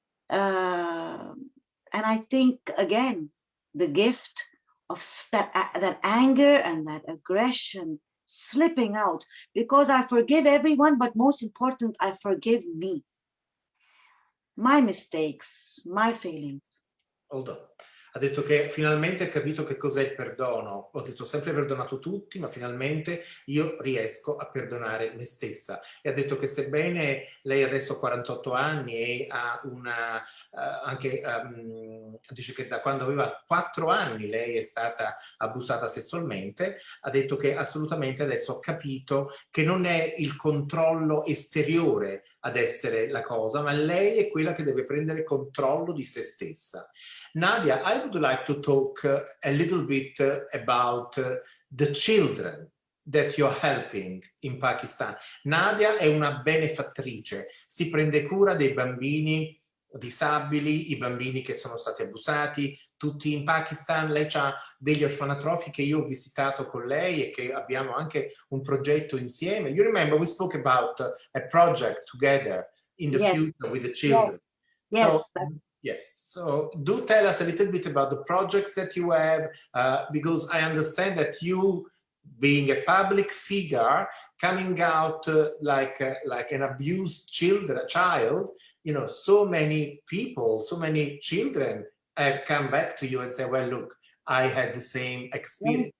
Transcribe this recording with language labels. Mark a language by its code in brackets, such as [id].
[en] And I think, again, the gift of that anger and that aggression slipping out, because I forgive everyone, but most important, I forgive me. my mistakes, my failings. Hold on. [it] Ha detto che finalmente ha capito che cos'è il perdono. Ho detto sempre perdonato tutti, ma finalmente io riesco a perdonare me stessa. E ha detto che sebbene lei adesso ha 48 anni e ha una anche dice che da quando aveva 4 anni lei è stata abusata sessualmente, ha detto che assolutamente adesso ha capito che non è il controllo esteriore ad essere la cosa, ma lei è quella che deve prendere controllo di se stessa. [en] Nadia, I would like to talk a little bit about the children that you're helping in Pakistan. [it] Nadia è una benefattrice, si prende cura dei bambini disabili, i bambini che sono stati abusati, tutti in Pakistan. Lei ha degli orfanatrofi che io ho visitato con lei e che abbiamo anche un progetto insieme. [en] You remember we spoke about a project together in the Yes, future with the children. yes. So, yes, so do tell us a little bit about the projects that you have, because I understand that you, being a public figure, coming out like an abused child, you know, so many people, so many children have come back to you and say, well, look, I had the same experience.